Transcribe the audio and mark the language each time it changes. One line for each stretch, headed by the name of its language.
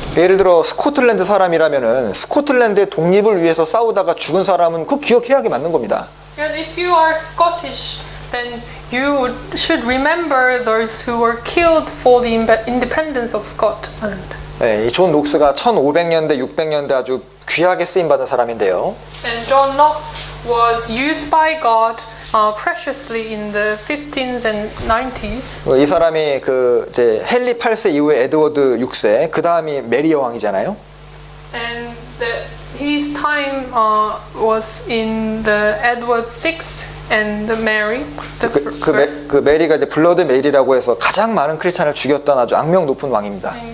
Korean: 예를 들어 스코틀랜드 사람이라면은 스코틀랜드의 독립을 위해서 싸우다가 죽은 사람은 그 기억해야 맞는 겁니다.
English: And if you are Scottish, then you should remember those who were killed for the independence of Scotland.
Korean: 네, 이 존 녹스가 1500년대, 600년대 아주 귀하게 쓰임 받은 사람인데요.
English: And John Knox was used by God preciously in the 15th and 90s.
Korean: 이 사람이 그 이제 헨리 8세 이후에 에드워드 6세, 그 다음이 메리 여왕이잖아요.
English: And his time was in the Edward VI and the Mary. The first.
Korean: 그 메리가 이제 블러드 메리라고 해서 가장 많은 크리스찬을 죽였던 아주 악명 높은 왕입니다.